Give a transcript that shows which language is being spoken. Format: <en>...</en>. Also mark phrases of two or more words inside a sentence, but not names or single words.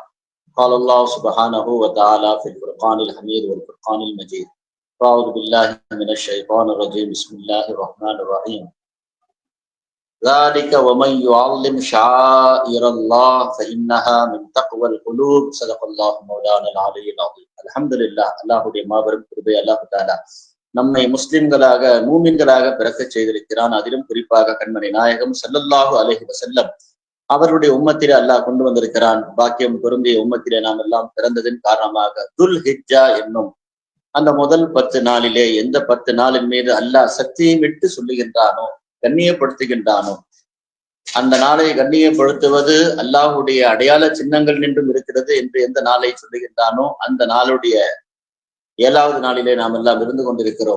<ar>قال الله سبحانه وتعالى في الفرقان الحميد والفرقان المجيد. أعوذ بالله من الشيطان الرجيم. بسم الله الرحمن الرحيم. ذلك ومن يعظم شعائر الله فإنها من تقوى القلوب. صدق الله مولانا العلي العظيم. الحمد لله.</ar> <ta>அல்லாஹ்வுடைய மாபெரும் கிருபை</ta> <ar>الله تعالى</ar> <ta>நம்மை முஸ்லிம்களாக மூமின்களாக பிறக்க செய்திருக்கிறான். அதிலும் குறிப்பாக கண்மணி நாயகம்</ta> <ar>صلى الله عليه وسلم</ar> <ta>அவருடைய உம்மத்திலே அல்லாஹ் கொண்டு வந்திருக்கிறான். பாக்கியம் பொருந்திய உம்மத்திலே நாம் எல்லாம் பிறந்ததின் காரணமாக துல் ஹிஜ்ஜா என்னும் அந்த முதல் 10 நாளிலே எந்த 10 நாளின் மீது அல்லாஹ் சத்தியம் விட்டு சொல்லுகின்றானோ, கண்ணியப்படுத்துகின்றானோ, அந்த நாளை கண்ணியப்படுத்துவது அல்லாஹுடைய அடையாள சின்னங்கள் நின்றும் இருக்கிறது என்று எந்த நாளை சொல்லுகின்றானோ அந்த நாளுடைய 7வது நாளிலே நாம் எல்லாம் இருந்து கொண்டிருக்கிறோம்.</ta>